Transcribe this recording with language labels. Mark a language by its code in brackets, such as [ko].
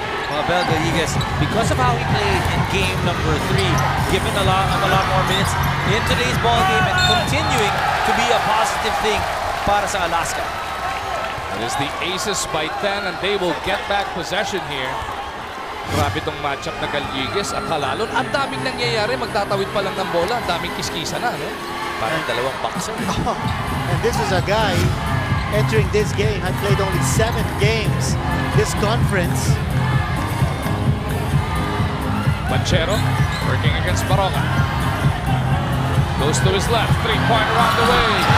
[en] Well, Abel Gallegues, because of how he played in game number 3, given a lot more minutes in today's ball game and continuing to be a positive thing [tl] para sa [en] Alaska. It is the Aces by 10 and they will get back possession here. [tl] Grabe itong matchup na Gallegues at Halalon. Ang daming nangyayari, magtatawid pa lang ng bola. Ang daming kiskisa na, no? Parang dalawang boxer. [en] And this is a guy entering this game, had played only 7 games this conference. Banchero working against Baroka. Goes to his left, three-pointer on the way.